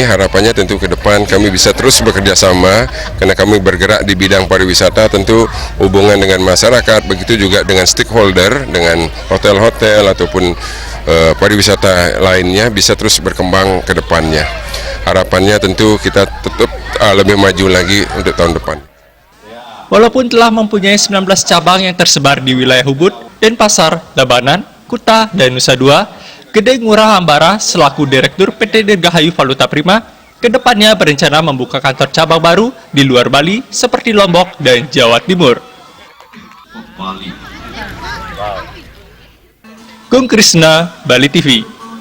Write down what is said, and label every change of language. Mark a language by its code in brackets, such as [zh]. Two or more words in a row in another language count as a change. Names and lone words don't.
[id] Harapannya tentu ke depan kami bisa terus bekerja sama karena kami bergerak di bidang pariwisata, tentu hubungan dengan masyarakat, begitu juga dengan stakeholder, dengan hotel-hotel ataupun pariwisata lainnya bisa terus berkembang ke depannya. Harapannya tentu kita tetap lebih maju lagi untuk tahun depan. Walaupun telah mempunyai 19 cabang yang tersebar di wilayah Ubud, Denpasar, Tabanan, Kuta, dan Nusa Dua, Gede Ngurah Ambara selaku Direktur PT Dirgahayu Valuta Prima kedepannya berencana membuka kantor cabang baru di luar Bali seperti Lombok dan Jawa Timur. Gung Krisna, Bali TV.